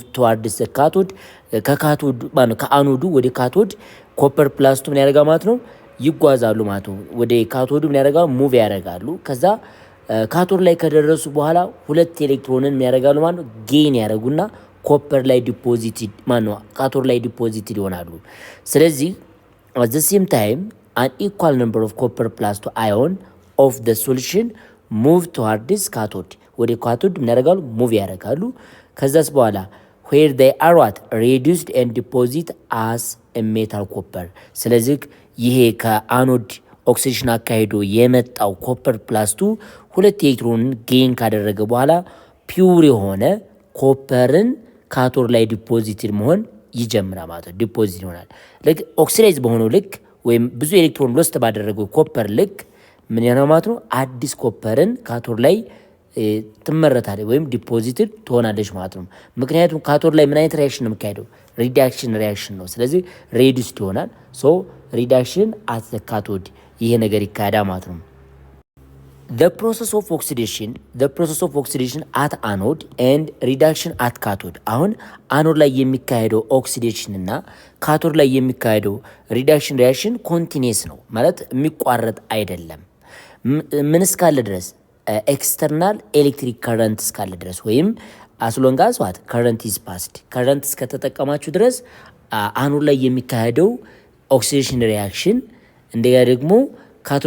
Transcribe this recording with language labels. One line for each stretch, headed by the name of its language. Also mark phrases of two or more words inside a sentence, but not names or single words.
English: towards the cathode
Amharic: ከካቶድ ማለት ከአኖዱ ወደ ካቶድ
English: copper plus two
Amharic: ምን ያደርጋል ማለት ነው ይጓዛሉ ማለት ነው። ወደ ካቶዱ ምን ያደርጋሉ ሙቭ ያደርጋሉ። ከዛ ካቶድ ላይ ከደረሱ በኋላ ሁለት ኤሌክትሮንን ምን ያደርጋሉ ማለት ነው ጌን ያደርጉና ኮፐር ላይ ዲፖዚትድ ማለት ነው ካቶድ ላይ ዲፖዚትድ ይሆናሉ። ስለዚህ
English: at the same time an equal number of copper plus to ion of the solution move towards cathode
Amharic: ወደ ካቶድ ምን ያደርጋሉ ሙቭ ያደርጋሉ። ከዛስ በኋላ
English: where they are what reduced and deposit as a metal copper
Amharic: ስለዚህ ይሄ ከአኖድ ኦክሲዴሽን አካሂዶ የመጣው
English: copper plus2
Amharic: ሁለት ኤሌክትሮንን ጌን ካደረገ በኋላ ፒውር የሆነ ኮፐርን ካቶድ ላይ ዲፖዚትድ መሆን ይጀምራል ማለት ነው። ዲፖዚት ይሆናል። ልክ ኦክሲዳይዝ በሆነው ልክ ወይም ብዙ ኤሌክትሮን ሎስት ባደረገው ኮፐር ልክ ምን ያለው ማለት ነው? አዲስ ኮፐርን ካቶድ ላይ ትመረታለች ወይም ዲፖዚትድ ትሆናለች ማለት ነው። ምክንያቱም ካቶድ ላይ ምን አይነት ሪያክሽን ነው የሚካሄደው?
English: reduction reaction
Amharic: ነው። ስለዚህ ሬዲዩስድ ይሆናል።
English: so reduction at the cathode
Amharic: ይሄ ነገር ይካሄዳል ማለት ነው።
English: the process of oxidation at anode and reduction at cathode
Amharic: አሁን አኖድ ላይ የሚካሄደው ኦክሲዴሽን እና ካቶድ ላይ የሚካሄደው
English: reduction reaction
Amharic: ኮንቲኒየስ ነው ማለት የሚቋረጥ አይደለም። ምን እስካለ ድረስ
English: external electric current
Amharic: እስካለ ድረስ ወይም
English: as long as what current is passed current
Amharic: እስከተጠቀማችሁ ድረስ አኖድ ላይ የሚካሄደው ኦክሲዴሽን ሪያክሽን እንደገና ደግሞ ካቶድ